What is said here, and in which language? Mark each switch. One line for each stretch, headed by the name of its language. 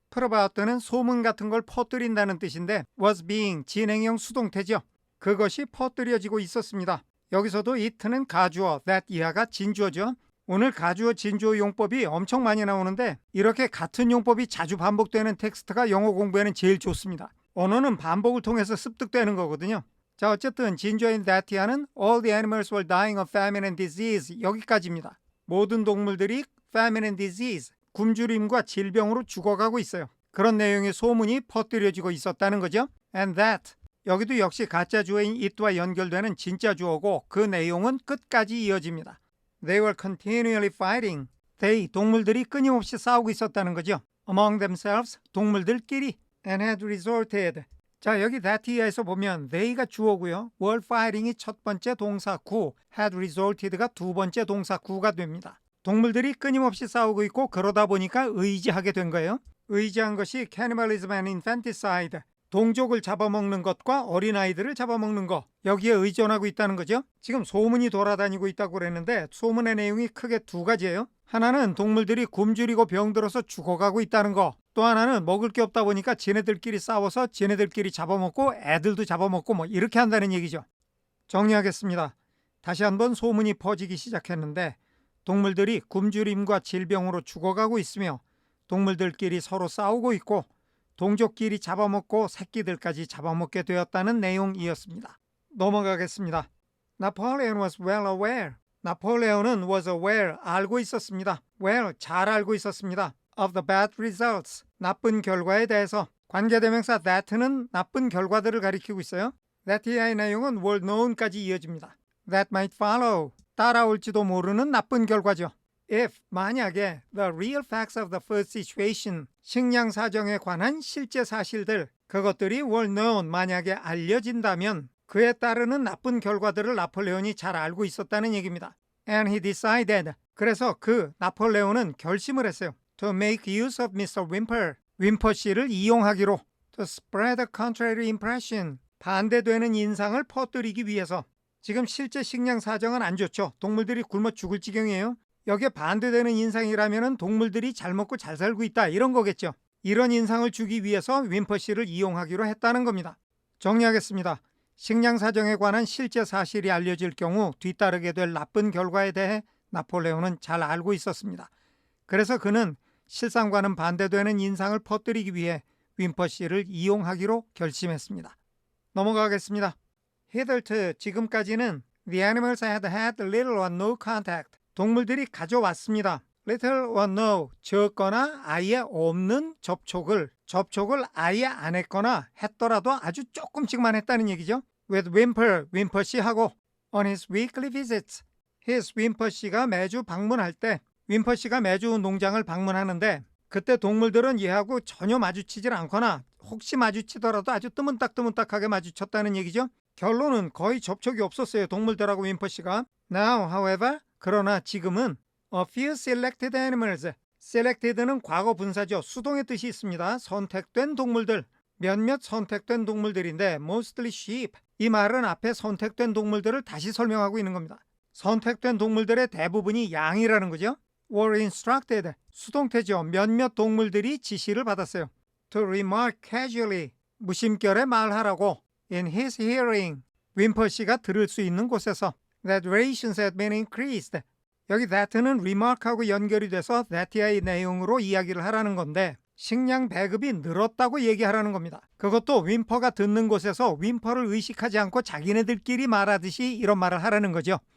Korean: put about는 소문 같은 걸 퍼뜨린다는 뜻인데, was being, 진행형 수동태죠. 그것이 퍼뜨려지고 있었습니다. 여기서도 it는 가주어, that 이하가 진주어죠. 오늘 가주어 진주어 용법이 엄청 많이 나오는데, 이렇게 같은 용법이 자주 반복되는 텍스트가 영어 공부에는 제일 좋습니다. 언어는 반복을 통해서 습득되는 거거든요. 자, 어쨌든 진주어인 that 이하는
English: all the animals were dying of famine and disease,
Korean: 여기까지입니다. 모든 동물들이
English: famine and disease,
Korean: 굶주림과 질병으로 죽어가고 있어요. 그런 내용의 소문이 퍼뜨려지고 있었다는 거죠. And that, 여기도 역시 가짜 주어인 it와 연결되는 진짜 주어고, 그 내용은 끝까지 이어집니다.
English: They were continually fighting.
Korean: They, 동물들이 끊임없이 싸우고 있었다는 거죠.
English: Among themselves,
Korean: 동물들끼리.
English: And had resorted.
Korean: 자, 여기 that에서 보면 they가 주어고요. were fighting이 첫 번째 동사구, had resorted가 두 번째 동사구가 됩니다. 동물들이 끊임없이 싸우고 있고, 그러다 보니까 의지하게 된 거예요. 의지한 것이
English: cannibalism and infanticide,
Korean: 동족을 잡아먹는 것과 어린아이들을 잡아먹는 것, 여기에 의존하고 있다는 거죠. 지금 소문이 돌아다니고 있다고 그랬는데, 소문의 내용이 크게 두 가지예요. 하나는 동물들이 굶주리고 병들어서 죽어가고 있다는 거, 또 하나는 먹을 게 없다 보니까 지네들끼리 싸워서 지네들끼리 잡아먹고 애들도 잡아먹고 뭐 이렇게 한다는 얘기죠. 정리하겠습니다. 다시 한번 소문이 퍼지기 시작했는데, 동물들이 굶주림과 질병으로 죽어가고 있으며 동물들끼리 서로 싸우고 있고 동족끼리 잡아먹고 새끼들까지 잡아먹게 되었다는 내용이었습니다. 넘어가겠습니다.
English: Napoleon was well aware.
Korean: 나폴레온은 was aware, 알고 있었습니다. well, 잘 알고 있었습니다.
English: of the bad results,
Korean: 나쁜 결과에 대해서. 관계대명사 that는 나쁜 결과들을 가리키고 있어요. that의 내용은 were known까지 이어집니다.
English: that might follow,
Korean: 따라올지도 모르는 나쁜 결과죠. If, 만약에
English: the real facts of the first situation,
Korean: 식량 사정에 관한 실제 사실들, 그것들이 were known, 만약에 알려진다면 그에 따르는 나쁜 결과들을 나폴레온이 잘 알고 있었다는 얘기입니다.
English: And he decided,
Korean: 그래서 나폴레온은 결심을 했어요.
English: To make use of Mr.
Korean: Whymper, 윈퍼 씨를 이용하기로.
English: To spread a contrary impression,
Korean: 반대되는 인상을 퍼뜨리기 위해서. 지금 실제 식량 사정은 안 좋죠. 동물들이 굶어 죽을 지경이에요. 여기에 반대되는 인상이라면 동물들이 잘 먹고 잘 살고 있다, 이런 거겠죠. 이런 인상을 주기 위해서 윈퍼 씨를 이용하기로 했다는 겁니다. 정리하겠습니다. 식량 사정에 관한 실제 사실이 알려질 경우 뒤따르게 될 나쁜 결과에 대해 나폴레온은 잘 알고 있었습니다. 그래서 그는 실상과는 반대되는 인상을 퍼뜨리기 위해 윈퍼 씨를 이용하기로 결심했습니다. 넘어가겠습니다.
English: hitherto,
Korean: 지금까지는
English: the animals had had little or no contact,
Korean: 동물들이 가져왔습니다. little or no, 적거나 아예 없는 접촉을 아예 안 했거나 했더라도 아주 조금씩만 했다는 얘기죠. with Whymper, 윈퍼 씨하고
English: on his weekly visits,
Korean: 윈퍼 씨가 매주 방문할 때, 윈퍼 씨가 매주 농장을 방문하는데 그때 동물들은 얘하고 전혀 마주치질 않거나 혹시 마주치더라도 아주 뜨문딱뜨문딱하게 마주쳤다는 얘기죠. 결론은 거의 접촉이 없었어요, 동물들하고 윈퍼 씨가.
English: Now, however,
Korean: 그러나 지금은
English: a few selected animals, selected는
Korean: 과거 분사죠. 수동의 뜻이 있습니다. 선택된 동물들, 몇몇 선택된 동물들인데
English: mostly sheep,
Korean: 이 말은 앞에 선택된 동물들을 다시 설명하고 있는 겁니다. 선택된 동물들의 대부분이 양이라는 거죠.
English: were instructed,
Korean: 수동태죠. 몇몇 동물들이 지시를 받았어요.
English: to remark casually,
Korean: 무심결에 말하라고. in his hearing, 윈퍼 씨가 들을 수 있는 곳에서.
English: that rations had been increased,
Korean: 여기 that는 remark하고 연결이 돼서 that의 내용으로 이야기를 하라는 건데, 식량 배급이 늘었다고 얘기하라는 겁니다. 그것도 윈퍼가 듣는 곳에서 윈퍼를 의식하지 않고 자기네들끼리 말하듯이 이런 말을 하라는 거죠.